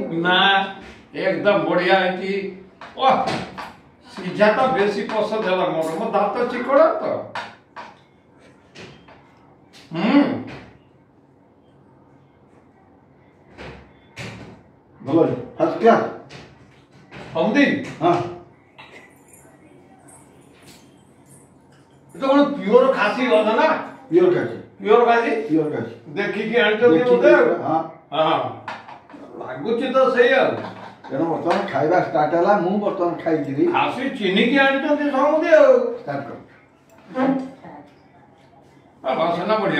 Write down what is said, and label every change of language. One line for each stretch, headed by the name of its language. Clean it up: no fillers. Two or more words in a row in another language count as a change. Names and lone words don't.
Odia: ନା? ଏକଦମ ବଢିଆ ହେଇଛି। ସିଝା ତ ବେଶୀ ପସନ୍ଦ ହେଲା ମୋର। ମୋ ଦାନ୍ତ ଚିକଣ ତ। ଭଲ
English: first class.
Odia: ସମୁଦ୍ରୀ ହଁ,
Bangla: এটা কোন পিওর খাসি গন্ধ না? পিওর খাসি।
Odia: ଦେଖିକି ଆଣିଛନ୍ତି ବୋଧେ। ହଁ ଲାଗୁଛି ତ ସେଇଆ। ତେଣୁ ବର୍ତ୍ତମାନ ଖାଇବା ଷ୍ଟାର୍ଟ ହେଲା। ମୁଁ ବର୍ତ୍ତମାନ ଖାଇଥିଲି। ଖାସି ଚିନିକି ଆଣିଛନ୍ତି ସମୁଦ୍ରୀ ଆଉ। ଷ୍ଟାର୍ଟ କର। ବାସନା ବଢିଆ